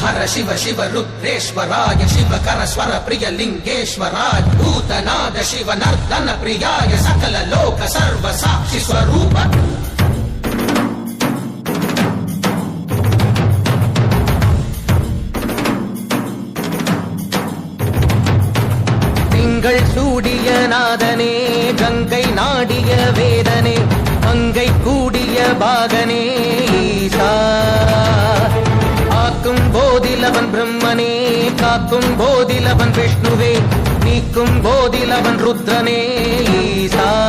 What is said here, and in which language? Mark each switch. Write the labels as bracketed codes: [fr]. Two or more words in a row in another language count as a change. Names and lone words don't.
[sa] शिव शिव रुद्रेश्वराय शिवकरस्वर प्रिय लिंगेश्वराय भूतनाद शिव नर्दन प्रियाय सकल लोक सर्व साक्षि स्वरूप [ta] திங்கள் சூடிய நாதனே கங்கை நாடிய வேதனே அங்கை கூடிய பாகனே ஈசா ஆக்கும் போதிலவன் பிரம்மனே காக்கும் போதிலவன் விஷ்ணுவே நீக்கும் போதிலவன் ருத்ரனே ஈசா